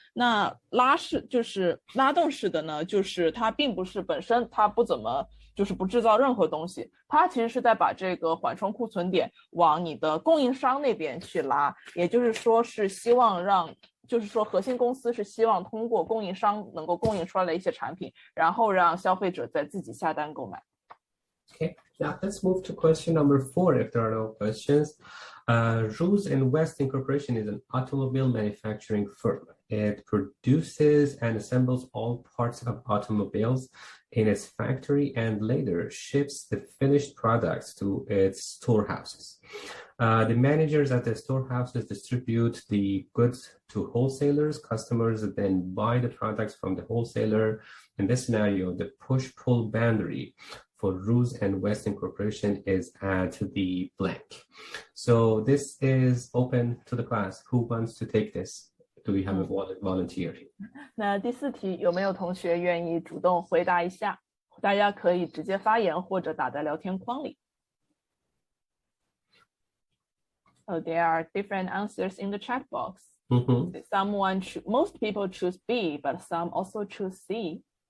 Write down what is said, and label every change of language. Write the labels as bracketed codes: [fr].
[zh] 那拉动式的呢，就是它并不是本身它不怎么就是不制造任何东西，它其实是在把这个缓冲库存点往你的供应商那边去拉，也就是说是希望就是说核心公司是希望通过供应商能够供应出来的一些产品，然后让消费者再自己下单购买。 [en] Okay, now let's move to question number 4 if there are no questions. Roos and West Incorporation is an automobile manufacturing firm. It produces and assembles all parts of automobiles in its factory and later ships the finished products to its storehouses. The managers at the storehouses distribute the goods to wholesalers. Customers then buy the products from the wholesaler. In this scenario, the push-pull boundary for Roos and West Incorporation is at the blank. So this is open to the class. Who wants to take this? Do we have a volunteer here? [zh] 那第4题有没有同学愿意主动回答一下？大家可以直接发言或者打在聊天框里。 [en] Oh, there are different answers in the chat box. Most people choose B, but some also choose C.